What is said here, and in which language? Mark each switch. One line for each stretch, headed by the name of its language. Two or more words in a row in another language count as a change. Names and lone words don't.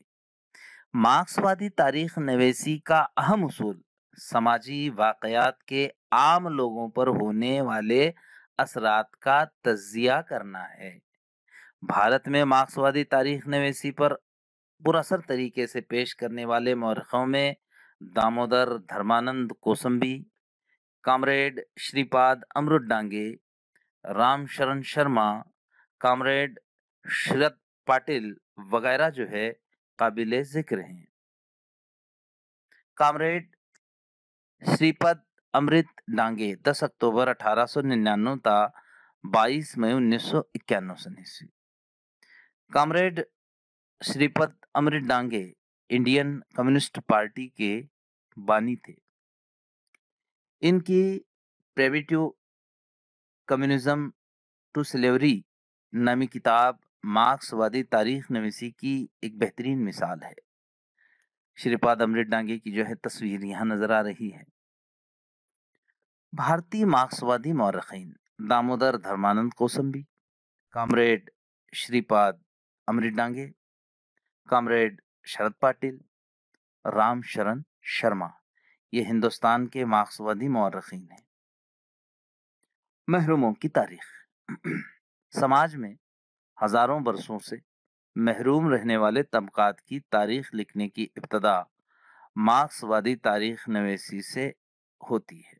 Urdu: مارکسوادی تاریخ نویسی کا اہم اصول سماجی واقعات کے عام لوگوں پر ہونے والے اثرات کا تجزیہ کرنا ہے. بھارت میں مارکسوادی تاریخ نویسی پر پراثر طریقے سے پیش کرنے والے مورخوں میں دامودر دھرمانند کوسمبی، کامریڈ شری پاد امرت ڈانگے، رام شرن شرما، کامریڈ شرد پاٹل وغیرہ جو ہے قابل ذکر ہیں. کامریڈ شری پد امرت ڈانگے 10 اکتوبر 1899 تا 22 مئی 1991. کامریڈ شری پد امرت ڈانگے انڈین کمیونسٹ پارٹی کے بانی تھے. ان کی پریمیٹو کمیونزم ٹو سلیوری نامی کتاب مارکسوادی تاریخ نویسی کی ایک بہترین مثال ہے. شری پاد امرت ڈانگے کی جو ہے تصویر یہاں نظر آ رہی ہے. بھارتی مارکسوادی مورخین دامودر دھرمانند کوسمبی، کامریڈ شری پاد امرت ڈانگے، کامریڈ شرد پاٹل، رام شرن شرما یہ ہندوستان کے مارکسوادی مورخین ہیں. محروموں کی تاریخ. سماج میں ہزاروں برسوں سے محروم رہنے والے طبقات کی تاریخ لکھنے کی ابتدا مارکسوادی تاریخ نویسی سے ہوتی ہے.